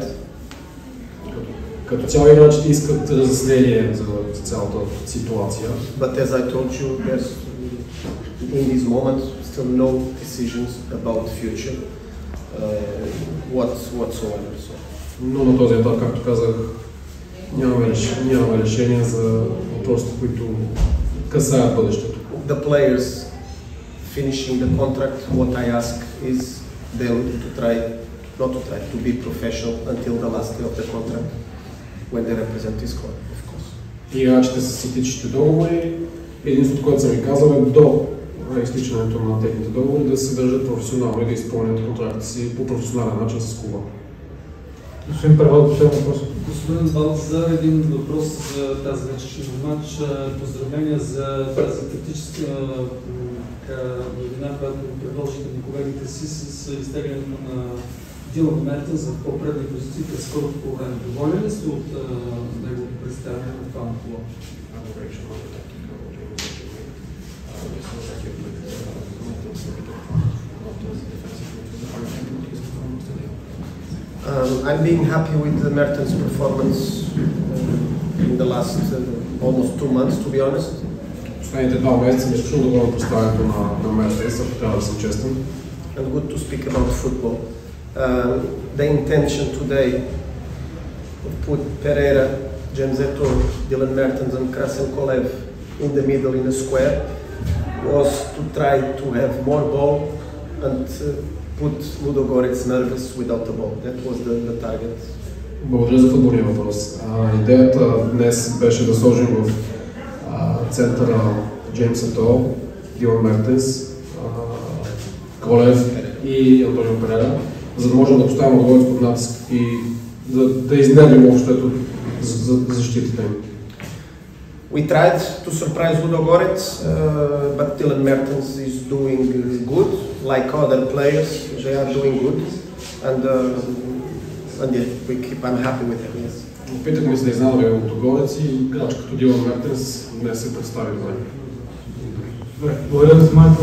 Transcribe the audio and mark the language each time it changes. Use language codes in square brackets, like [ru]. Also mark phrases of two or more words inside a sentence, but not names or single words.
[bg] Като цяло играчите искат разяснение за цялата ситуация. [en] But as I told you, there's in this moment still no decisions about the future whatsoever. [bg] Но на този етап, както казах, нямаме решение за въпросите, които касаят бъдещето. [en] The players finishing the contract, what I ask is them to be professional until the last day of the contract when they represent this club, of course. [bg] Играчите с изтичащите договори, единството, което съм ви казал е до изтичането на техните договори да се държат професионално и да изпълнят контракта си по професионален начин с клуба. Господин Първал, последен въпрос. Господин Балтазар, един въпрос за тази вечершния матч. Поздравления за тази тактическа новина, която предложите на колегите си с изтеглянето на Дилан Мертенс в по-предни позиции през скорото по време. Доволен ли сте от неговото представяне на това на клуба? [en] I'm being happy with the Mertens' performance in the last almost 2 months, to be honest. [bg] Последните 2 месеца съм изключително доволен представянето на Мертенс, ако трябва да съм честен. [en] And good to speak about football. The intention today of put Pereira, Gemzeto, Dylan Mertens and Krasen Kolev in the middle in a square was to try to have more ball and put Ludogorec nervous without the ball. That was the target. [bg] Благодаря за футболния въпрос. Идеята днес беше да сложим в центъра Джеймсето, Дилан Мертенс, Колев и Антонио Перера, за да можем да поставим Лудогорец под натиск и да изнервим общото за защитите им. [en] We tried to surprise Ludogorec, but Dylan Mertens is doing good, like other players. They are doing good, and yeah, I'm happy with him. Yes. [bg] Опитахме се да изненадаме Лудогорец и играч като Дилан Мертенс днес се представи добре. Благодаря за вниманието.